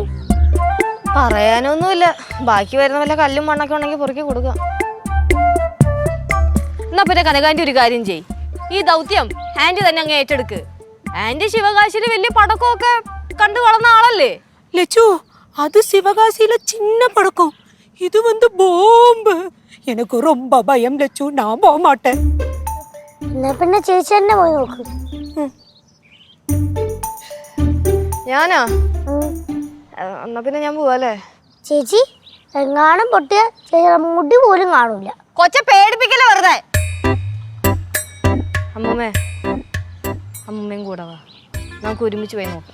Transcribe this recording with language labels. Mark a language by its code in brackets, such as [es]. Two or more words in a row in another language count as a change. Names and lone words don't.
[ml] പറയാനൊന്നുമില്ല, ബാക്കി വരുന്ന വല്ല കല്ലും മണ്ണൊക്കെ ഉണ്ടെങ്കിൽ പൊറുക്കി കൊടുക്കാം. എന്നാ പിന്നെ കനകാന്റെ ഒരു കാര്യം ചെയ്, ഈ ദൗത്യം ആന്റി തന്നെ അങ്ങ് ഏറ്റെടുക്ക്. ആന്റി ശിവകാശിയില് വലിയ പടക്കമൊക്കെ കണ്ടു വളർന്ന ആളല്ലേ. ലച്ചു, [ta] அது சிவகாசியில சின்ன படக்கம், இது பாம்பு. எனக்கு ரொம்ப பயம் லட்சு, நான் போக மாட்டேன். [ml] എന്നാ പിന്നെ ചേച്ചി തന്നെ പോയി നോക്ക്. ഞാനാ? എന്നാ പിന്നെ ഞാൻ പോവാല്ലേ? ചേച്ചി എങ്ങാനും പൊട്ടിയ ചേച്ചിയുടെ മുടി പോലും കാണൂല. കൊച്ചെ പേടിപ്പിക്കല്ലേ വെറുതെ. അമ്മൂമ്മയും കൂടെ വാ, നമുക്ക് ഒരുമിച്ച് പോയി നോക്കാം.